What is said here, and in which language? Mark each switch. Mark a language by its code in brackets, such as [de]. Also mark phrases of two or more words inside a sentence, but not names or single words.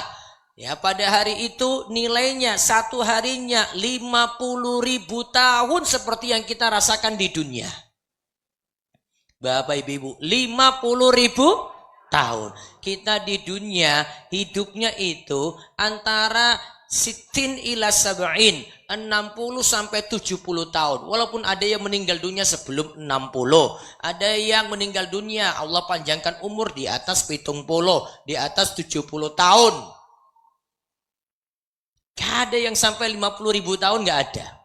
[id] Ya, pada hari itu nilainya satu harinya 50.000 tahun seperti yang kita rasakan di dunia. Bapak Ibu, 50.000 tahun. Kita di dunia hidupnya itu antara [ar] ستين إلى سبعين, [id] 60 sampai 70 tahun. Walaupun ada yang meninggal dunia sebelum 60, ada yang meninggal dunia Allah panjangkan umur di atas 70, di atas 70 tahun. Gak ada yang sampai 50.000 tahun, gak ada.